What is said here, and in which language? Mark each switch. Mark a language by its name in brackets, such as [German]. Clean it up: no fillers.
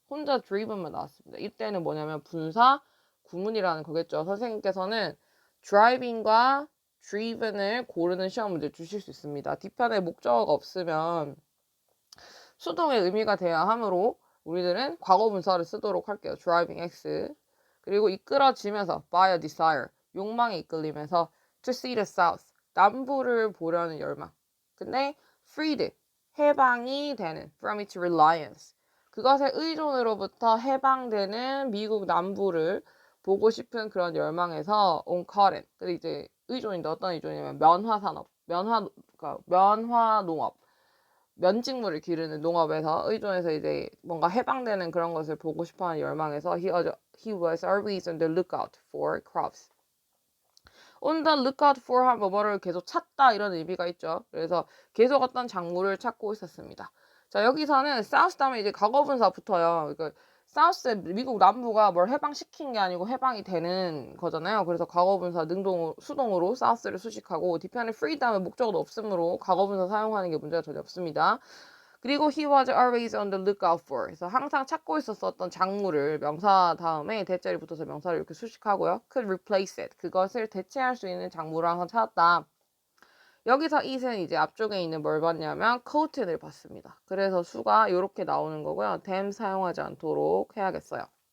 [Korean] 혼자 driven만 나왔습니다. 이때는 뭐냐면 분사 구문이라는 거겠죠. 선생님께서는 driving과 driven을 고르는 시험 문제 주실 수 있습니다. 뒤편에 목적어가 없으면 수동의 의미가 돼야 하므로 우리들은 과거분사를 쓰도록 할게요. [English] driving x [Korean] 그리고 이끌어지면서 [English] by a desire [Korean] 욕망에 이끌리면서 [English] to see the south [Korean] 남부를 보려는 열망. 근데 [English] freed [Korean] 해방이 되는 [English] from its reliance [Korean] 그것의 의존으로부터 해방되는 미국 남부를 보고 싶은 그런 열망에서 [English] on cotton [Korean] 근데 이제 의존인데 어떤 의존이냐면 면화산업 그러니까 면화농업 면직물을 기르는 농업에서 의존해서 이제 뭔가 해방되는 그런 것을 보고 싶어하는 열망에서 [English] he was always on the lookout for crops. on the lookout for [Korean] 한 뭐뭐를 계속 찾다 이런 의미가 있죠. 그래서 계속 어떤 작물을 찾고 있었습니다. 자 여기서는 south 다음에 이제 과거분사 붙어요. 그러니까 사우스 미국 남부가 뭘 해방시킨 게 아니고 해방이 되는 거잖아요. 그래서 과거분사 수동으로 사우스를 수식하고 뒤편에 free 다음에 목적어도 없으므로 과거분사 사용하는 게 문제가 전혀 없습니다. [English] 그리고 he was always on the lookout for. [Korean] 그래서 항상 찾고 있었던 작물을 명사 다음에 대절이 붙어서 명사를 이렇게 수식하고요. [English] could replace it. [Korean] 그것을 대체할 수 있는 작물을 항상 찾았다. 여기서 it은 이제 앞쪽에 있는 뭘 봤냐면 couldn't을 봤습니다. 그래서 수가 이렇게 나오는 거고요. them 사용하지 않도록 해야겠어요.